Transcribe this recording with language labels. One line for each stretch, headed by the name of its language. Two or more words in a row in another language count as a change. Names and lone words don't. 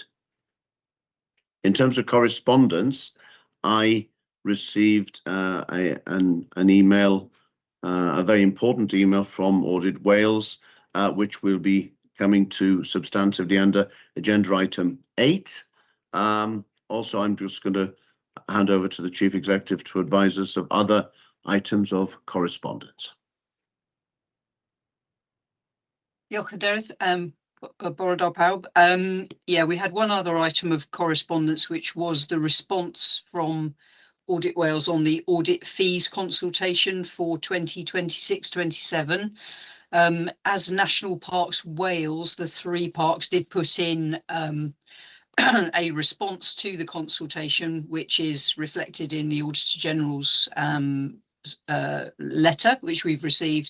English: In terms of correspondence, I received an email, a very important email from Audit Wales, which will be coming to substantively under agenda item 8. Also, I'm just going to hand over to the Chief Executive to advise us of other items of correspondence.
Welsh: Diolch Gareth. Bore da pawb.
English: Yeah, we had one other item of correspondence, which was the response from Audit Wales on the audit fees consultation for 2026-27. As National Parks Wales, the 3 parks did put in a response to the consultation, which is reflected in the Auditor General's letter, which we've received.